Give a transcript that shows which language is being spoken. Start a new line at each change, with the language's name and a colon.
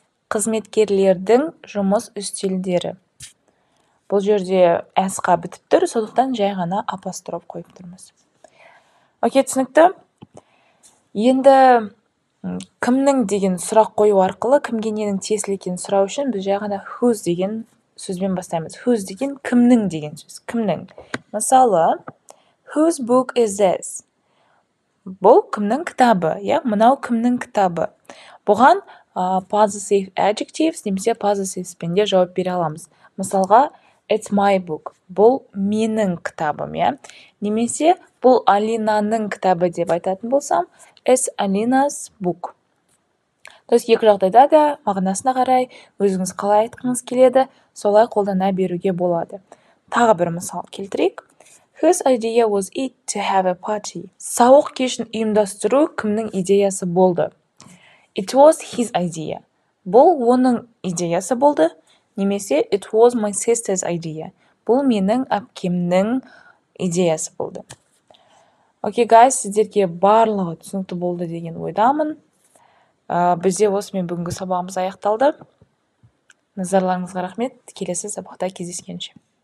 Kazakh: Қызметкерлердің жұмыс үстелдері. Бұл жерде S-қа бітіп тұр, сондықтан жай ғана апостроф қойып тұрмыз. Окей, түсінікті. Енді кімнің деген сұрақ қою арқылы кімге ненің тиесілі екенін сұрау үшін біз жай ғана whose деген сөзбен бастаймыз. Whose деген кімнің деген сөз. Кімнің.
English: Мысалы, whose book is this?
Kazakh: Бұл кімнің кітабы, мынау кімнің кітабы. Бұған possessive adjectives немесе possessiveспен де жауап бере аламыз.
English: Мысалға, it's my book.
Kazakh: Бұл менің кітабым, Немесе бұл Алинаның кітабы деп айтатын болсам,
English: it's Alina's book.
Russian: То есть
Kazakh: екі жағдайда да мағынасына қарай өзіңіз қалай айтқыңыз келеді, солай қолдана беруге болады. Тағы бір мысал келтірейік.
English: Whose idea was it to have a party?
Kazakh: Сауық кешін ұйымдастыру кімнің идеясы болды?
English: It was his idea.
Kazakh: Бұл оның идеясы болды.
English: Немесе it was my sister's idea.
Kazakh: Бұл менің әпкемнің идеясы болды. Окей, guys, сіздерге барлығы түсінікті болды деген ойдамын. Бізде осымен бүгінгі сабағымыз аяқталды. Назарларыңызға рахмет. Келесі сабақта кездескенше.